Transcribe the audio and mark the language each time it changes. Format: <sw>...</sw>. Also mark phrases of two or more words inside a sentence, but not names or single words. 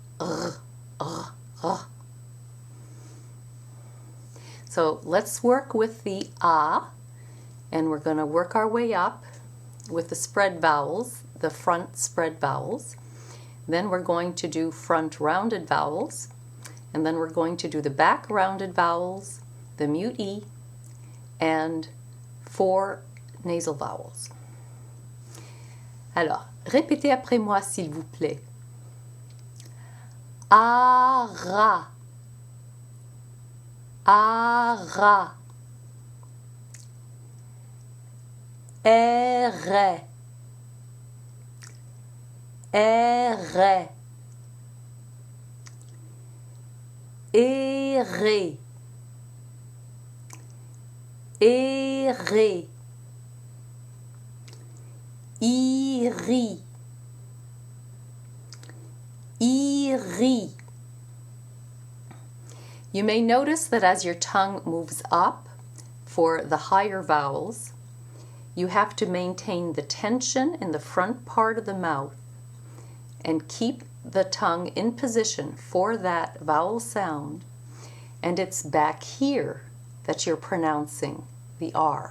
<en>So let's work with the A, and we're going to work our way up with the spread vowels, the front spread vowels. Then we're going to do front rounded vowels. And then we're going to do the back rounded vowels, the mute E, and 4 nasal vowels.</en> <fr>Alors, répétez après moi s'il vous plaît. Ara, ara, ere, ere, errer, errer, iri, iri.</fr> <en>You may notice that as your tongue moves up for the higher vowels, you have to maintain the tension in the front part of the mouth and keep the tongue in position for that vowel sound, and it's back here that you're pronouncing the R.</en>